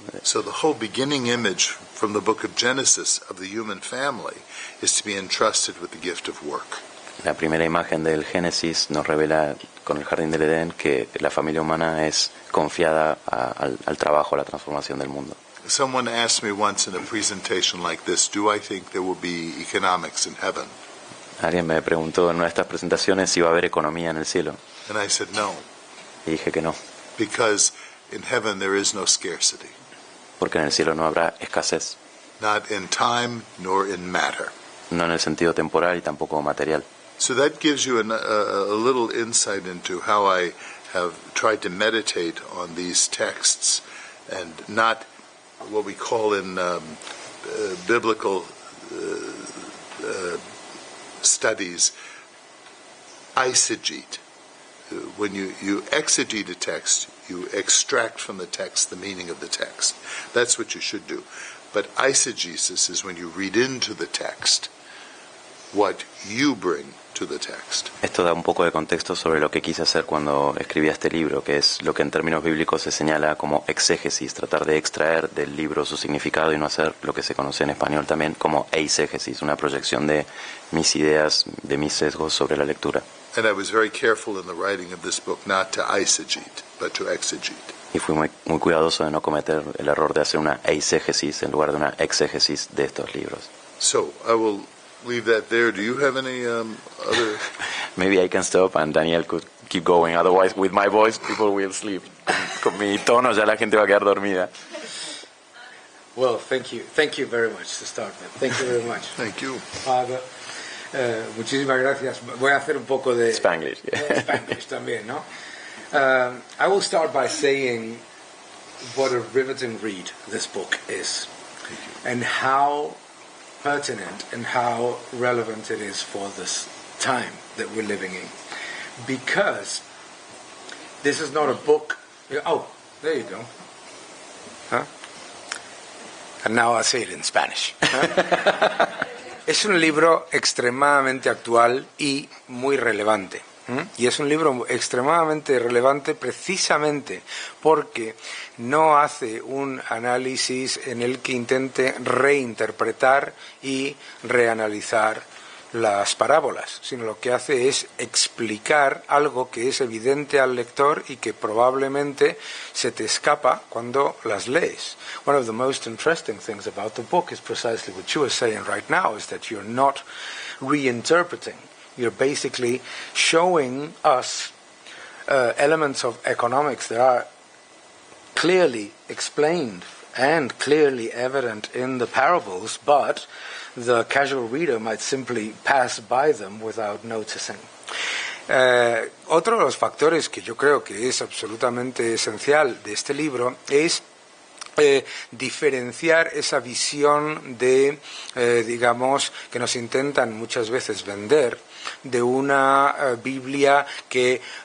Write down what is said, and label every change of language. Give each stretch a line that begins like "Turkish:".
English: So the whole beginning image from the book of Genesis of the human family is to be entrusted with the gift of work.
Spanish: La primera imagen del Génesis nos revela con el jardín del Edén que la familia humana es confiada al trabajo, a la transformación del mundo.
English: Someone asked me once in a presentation like this, do I think there will be economics in heaven?
Spanish: Alguien me preguntó en una de estas presentaciones si va a haber economía en el cielo.
English: And I said no,
Spanish: Y dije que no,
English: because in heaven there is no scarcity,
Spanish: porque en el cielo no habrá escasez,
English: not in time nor in matter.
Spanish: no en el sentido temporal y tampoco material.
English: So that gives you a little insight into how I have tried to meditate on these texts and not what we call in biblical studies eisegete. When you exegete a text, you extract from the text the meaning of the text. That's what you should do. But eisegesis is when you read into the text what you bring to the text.
Spanish: Esto da un poco de contexto sobre lo que quise hacer cuando escribí este libro, que es lo que en términos bíblicos se señala como exégesis, tratar de extraer del libro su significado y no hacer lo que se conoce en español también como eisegesis, una proyección de mis ideas, de mis sesgos sobre la lectura.
English: And I was very careful in the writing of this book not to eisegete, but to exegete.
Spanish: Y fui muy cuidadoso de no cometer el error de hacer una eisegesis en lugar de una exégesis de estos libros.
English: So I will leave that there. Do you have any other? Maybe I can stop and Daniel could keep going. Otherwise, with my voice, people will sleep.
Spanish: Con mi tono ya la gente va a quedar dormida.
English: Well, thank you very much to start with. Thank you very much. Thank you.
Spanish: Father. Muchísimas gracias. Voy a hacer un poco de
English: Spanglish.
Spanish: Spanglish también, ¿no?
English: I will start by saying what a riveting read this book is, and how pertinent and how relevant it is for this time that we're living in. because this is not a book. Oh, there you go. Huh? And now I say it in Spanish.
Spanish: Es un libro extremadamente actual y muy relevante. Y es un libro extremadamente relevante precisamente porque no hace un análisis en el que intente reinterpretar y reanalizar las parábolas, sino lo que hace es explicar algo que es evidente al lector y que probablemente se te escapa cuando las lees.
English: One of the most interesting things about the book is precisely what you are saying right now, is that you're not reinterpreting. You're basically showing us elements of economics that are clearly explained and clearly evident in the parables, but the casual reader might simply pass by them without noticing.
Spanish: Otro de los factores que yo creo que es absolutamente esencial de este libro es diferenciar esa visión de, digamos, que nos intentan muchas veces vender, de una Biblia que